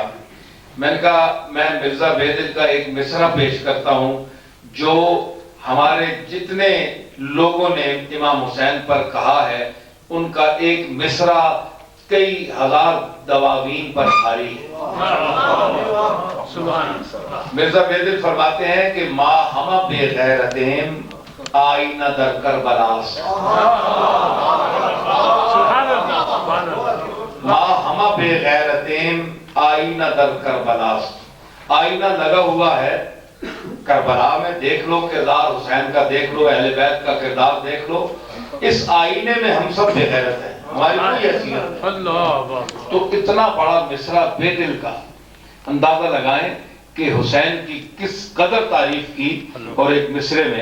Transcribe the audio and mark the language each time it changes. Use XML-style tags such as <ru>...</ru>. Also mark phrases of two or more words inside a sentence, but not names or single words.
<ur>میں نے کہا میں مرزا بے دل کا ایک مصرع پیش کرتا ہوں جو ہمارے جتنے لوگوں نے امام حسین پر کہا ہے ان کا ایک مصرع کئی ہزار دواوین پر بھاری ہے. مرزا بے دل فرماتے ہیں کہ</ur> <fa>ما ہمہ بے غیرتیم آئینہ در کربلاس، ما ہمہ بے غیرتیم آئینہ در کربلاس.</fa> <ur>آئینہ لگا ہوا ہے کربلا میں، دیکھ لو کردار حسین کا، دیکھ لو اہل بیت کا کردار دیکھ لو. اس آئینے میں ہم سب بے غیرت ہیں، ہماری کوئی حیثیت نہیں. تو اتنا بڑا مصرع بے دل کا اندازہ لگائیں کہ حسین کی کس قدر تعریف کی اور ایک مصرے میں.</ur>